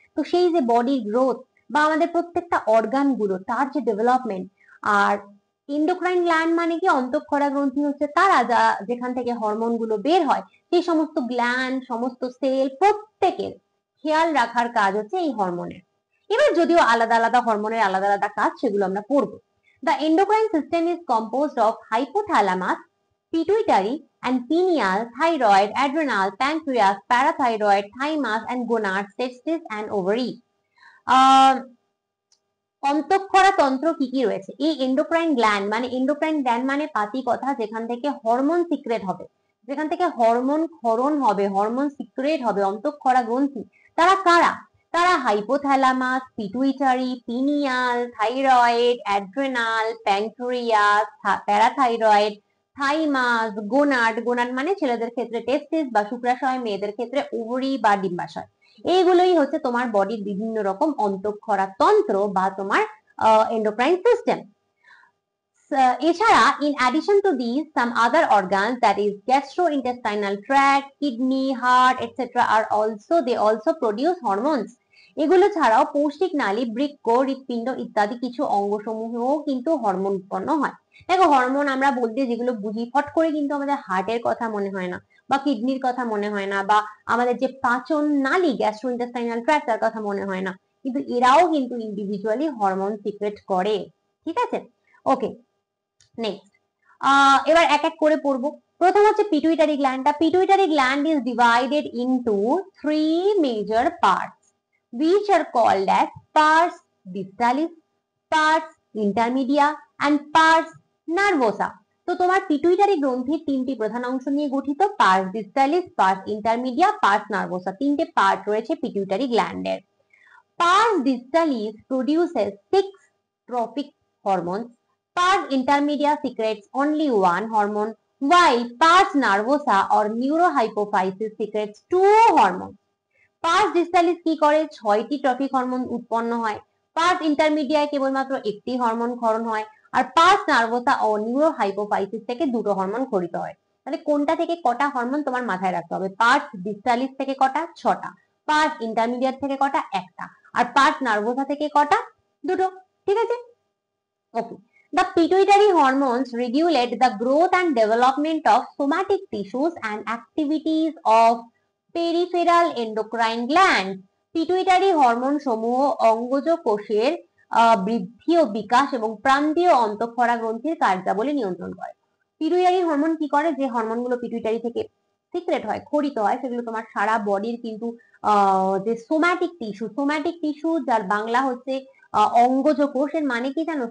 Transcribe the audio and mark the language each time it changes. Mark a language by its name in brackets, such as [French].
[Bangla] তো সেই যে বডির গ্রোথ বা আমাদের প্রত্যেকটা অর্গান গুলো, তার যে ডেভেলপমেন্ট। আর এন্ডোক্রাইন গ্ল্যান্ড মানে কি? অন্তঃক্ষরা গ্রন্থি হচ্ছে তারা যেখান থেকে হরমোন গুলো বের হয়, সেই সমস্ত গ্ল্যান্ড, সমস্ত সেল, প্রত্যেকের খেয়াল রাখার কাজ হচ্ছে এই হরমোনের। এবার যদিও আলাদা আলাদা হরমোনের আলাদা আলাদা কাজ, সেগুলো আমরা পড়বো। [English] The endocrine system is composed of hypothalamus, pituitary and pineal, thyroid, adrenal, pancreas, parathyroid, thymus and gonads, testes and ovary. [Bangla] অন্তঃক্ষরা তন্ত্র কি কি রয়েছে? এই এন্ডোক্রাইন গ্ল্যান্ড মানে পাতি কথা, যেখান থেকে হরমোন সিক্রেট হবে, যেখান থেকে হরমোন ক্ষরণ হবে, হরমোন সিক্রেট হবে, অন্তঃক্ষরা গ্রন্থি। তারা কারা? তারা hypothalamus, pituitary, pineal, thyroid, adrenal, pancreas, parathyroid, thymus, gonad. Gonad মানে ছেলেদের ক্ষেত্রে টেস্টিস বা শুক্রাশয়, মেয়েদের ক্ষেত্রে ওভারি বা ডিম্বাশয়। এইগুলোই হচ্ছে তোমার বডির বিভিন্ন রকম অন্তঃক্ষরা তন্ত্র বা তোমার এন্ডোক্রাইন সিস্টেম। [English] এছাড়া in addition to these some other organs, that is gastrointestinal tract, kidney, heart etc. are also they also produce hormones. [Bangla] এগুলো ছাড়াও পৌষ্টিক নালী, বৃক্ক, হৃৎপিণ্ড ইত্যাদি কিছু অঙ্গসমূহেও কিন্তু হরমোন উৎপন্ন হয়। দেখো, হরমোন আমরা বলতে যেগুলো বুঝি, ফট করে কিন্তু আমাদের হার্টের কথা মনে হয় না, বা কিডনির কথা মনে হয় না, বা আমাদের যে পাচন নালী, গ্যাস্ট্রোইন্টেস্টাইনাল ট্র্যাক্ট, তার কথা মনে হয় না, কিন্তু এরাও কিন্তু ইন্ডিভিজুয়ালি হরমোন সিক্রেট করে। ঠিক আছে, ওকে, নেক্সট। এবার এক এক করে পড়বো। প্রথম হচ্ছে pituitary গ্ল্যান্ডটা। [English] Pituitary gland is divided into 3 major parts which are called as pars distalis, pars intermedia and pars nervosa. [Bangla] তো তোমার পিটুইটারি গ্রন্থির তিনটি প্রধান অংশ নিয়ে গঠিত, purse ডিস্টালিস, purse intermedia, purse nervosa. তিনটে পার্ট রয়েছে pituitary গ্ল্যান্ডের। [English] Pars distalis produces 6 trophic hormones. Pars intermedia secretes only one hormone, while pars nervosa or neurohypophysis secretes 2 hormones. [Bangla] Pars distalis কি করে? 6টি ট্রফিক হরমোন উৎপন্ন হয়। পার্স ইন্টারমিডিয়ায় কেবলমাত্র একটি হরমোন ক্ষরণ হয়, আর পার্স নার্ভোসা ও নিউরোহাইপোফাইসিস থেকে 2টো হরমোন খরিত হয়। তাহলে কোনটা থেকে কটা হরমোন তোমার মাথায় রাখতে হবে? পার্স ডিস্টালিস থেকে কটা? 6টা। পার্স ইন্টারমিডিয়েট থেকে কটা? একটা। আর পার্স নার্ভোসা থেকে কটা? 2টো। ঠিক আছে, ওকে। [English] The pituitary hormones regulate the growth and development of somatic tissues and activities of peripheral endocrine glands. [Bangla] Pituitary hormone সমূহ অঙ্গজ কোষের বৃদ্ধি ও বিকাশ এবং প্রান্তীয় অন্তঃক্ষরা গ্রন্থির কার্যাবলী নিয়ন্ত্রণ করে। পিটুইটারি হরমোন কি করে? যে হরমোনগুলো পিটুইটারি থেকে সিক্রেট হয়, খরিত হয়, সেগুলো তোমার সারা বডির কিন্তু যে সোম্যাটিক টিস্যু যার বাংলা হচ্ছে অঙ্গজ কোষ, এর মানে কি জানো?